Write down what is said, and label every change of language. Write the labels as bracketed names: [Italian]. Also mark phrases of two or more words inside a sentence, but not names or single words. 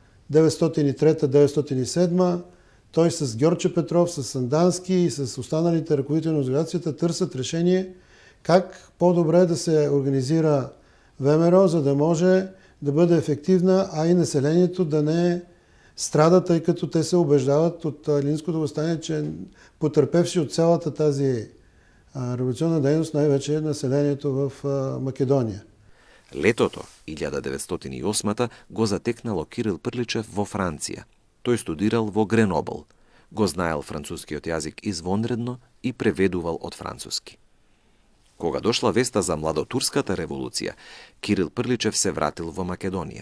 [Bulgarian] 1903-1907 той с Георче Петров, с Сандански и с останалите ръководители на организацията търсят решение как по-добре да се организира ВМРО, за да може да бъде ефективна, а и населението да не страда, тъй като те се убеждават от Илиндското въстание, че потърпевши от цялата тази революционна дейност, най-вече населението в Македония. [Macedonian] Летото 1908 го затекнало Кирил Прличев во Франција. Тој студирал во Гренобл. Го знаел францускиот јазик извонредно и преведувал од француски. Кога дошла веста за младотурската револуција, Кирил Прличев се вратил во Македонија.